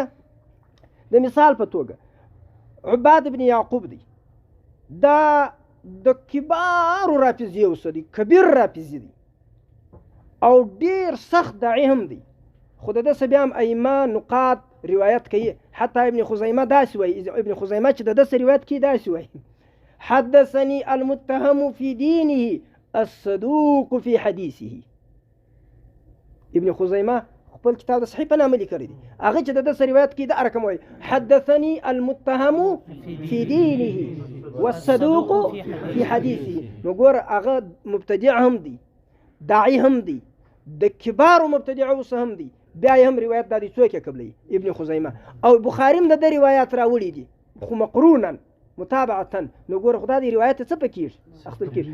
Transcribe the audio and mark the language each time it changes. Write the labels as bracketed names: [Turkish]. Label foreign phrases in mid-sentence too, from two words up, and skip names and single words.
[Pashto] د مثال په توګه عباد ابن یعقوب دی، دا د کبارو رافضي اوسه دی، کبیر رافضي دی او ډیر سخت داعی هم دی، خو د ده څه بیا هم ائمه نقاد روایت کوي. حتی ابن خزیمه داسې وایي، ابن خزیمه چې د ده څه روایت کوي داسې وایي: [Arabic] حدثني المتهم في دينه الصدوق في حديثه. [Pashto] ابن خزیمه خپل کتاب د صحیح په نامه لیکلی دی، هغه چې د ده څه روایت کوي دا رقم وایي: [Arabic] حدثني المتهم في دينه والصدوق في حديثه. [Pashto] نو ګوره هغه مبتدع هم دی، داعی هم دی، د کبارو مبتدعو څخه هم دی، بیا یې هم روایت دا دی څوک یې قبلوي؟ ابن خزیمه. او بخاري هم د ده روایات راوړي دي خو [Arabic] مقرونا متابعتا. [Pashto] نو ګوره خو دا د روایت څه پکېږي؟ اخیستل کېږي.